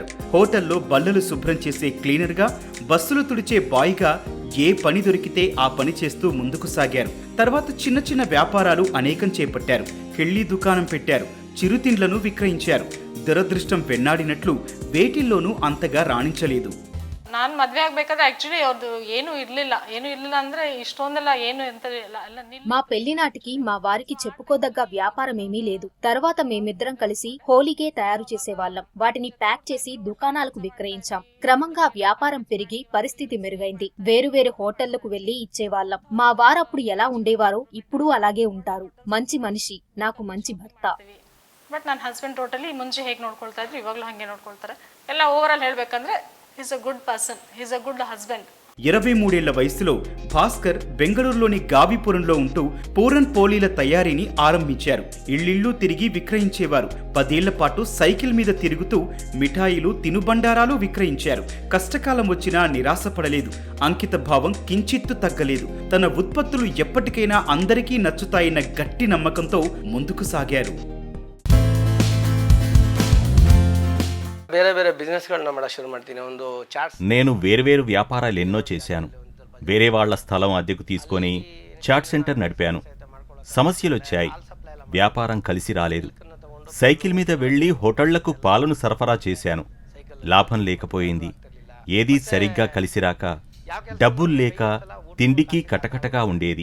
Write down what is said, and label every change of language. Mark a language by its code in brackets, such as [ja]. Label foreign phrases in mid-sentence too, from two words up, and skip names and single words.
[te] హోటల్లో బల్లలు శుభ్రం చేసే క్లీనర్గా, బస్సులు తుడిచే బాయ్గా ఏ పని దొరికితే ఆ పని చేస్తూ ముందుకు సాగారు. తర్వాత చిన్న చిన్న వ్యాపారాలు అనేకం చేపట్టారు. కిళ్ళీ దుకాణం పెట్టారు. చిరుతిండ్లను విక్రయించారు. దురదృష్టం వెన్నాడినట్లు వేటిల్లోనూ అంతగా రాణించలేదు. [kn] ನಾನು ಮದುವೆ ಆಗಬೇಕಾದ್ರೆ ಆಕ್ಚುಲಿ ಅವ್ರದ್ದು ಏನೂ ಇರಲಿಲ್ಲ ಅಂದ್ರೆ ಇಷ್ಟೊಂದೆಲ್ಲ ಏನು ಎಂತ [te] మా పెళ్లి నాటికి మా వారికి చెప్పుకోదగ్గ వ్యాపారం ఏమీ లేదు. తర్వాత మేమిద్దరం కలిసి హోలీగే తయారు చేసేవాళ్లం. వాటిని ప్యాక్ చేసి దుకాణాలకు విక్రయించాం. క్రమంగా వ్యాపారం పెరిగి పరిస్థితి మెరుగైంది. వేరువేరు హోటళ్లకు వెళ్లి ఇచ్చేవాళ్లం. మా వారప్పుడు ఎలా ఉండేవారో ఇప్పుడు అలాగే ఉంటారు. మంచి మనిషి, నాకు మంచి భర్త. [kn] ಬಟ್ ನನ್ನ ಹಸ್ಬೆಂಡ್ ಟೋಟಲಿ ಮುಂಚೆ ಹೇಗೆ ನೋಡ್ಕೊಳ್ತಾ ಇದ್ರು ಇವಾಗಲೂ ಹಾಗೆ ನೋಡ್ಕೊಳ್ತಾರೆ. ಎಲ್ಲ ಓವರ್ ಆಲ್ ಹೇಳ್ಬೇಕಂದ್ರೆ [en] he's a good person, he's a good husband. [te] 23 ఏళ్ల వయసులో భాస్కర్ బెంగళూరులోని గావిపురంలో ఉంటూ పూరన్ పోలీల తయారీని ఆరంభించారు. ఇళ్లిళ్లు తిరిగి విక్రయించేవారు. 10 ఏళ్ల పాటు సైకిల్ మీద తిరుగుతూ మిఠాయిలు, తినుబండారాలు విక్రయించారు. కష్టకాలం వచ్చినా నిరాశపడలేదు. అంకిత భావం కించిత్తు తగ్గలేదు. తన ఉత్పత్తులు ఎప్పటికైనా అందరికీ నచ్చుతాయన్న గట్టి నమ్మకంతో ముందుకు సాగారు. [kn] ಬೇರೆ ಬೇರೆ ಬಿಸ್ನೆಸ್ಗಳನ್ನ ಮಾಡಕ್ಕೆ ಶುರು ಮಾಡ್ತೀನಿ. ಒಂದು ಚಾಟ್ಸ್. [te] నేను వేర్వేరు వ్యాపారాలు ఎన్నో చేశాను. వేరే వాళ్ల స్థలం అద్దెకు తీసుకొని చాట్ సెంటర్ నడిపాను. సమస్యలొచ్చాయి. వ్యాపారం కలిసి రాలేదు. సైకిల్ మీద వెళ్లి హోటళ్లకు పాలను సరఫరా చేశాను. లాభం లేకపోయింది. ఏదీ సరిగ్గా కలిసిరాక, డబ్బులు లేక తిండికి కటకటగా ఉండేది.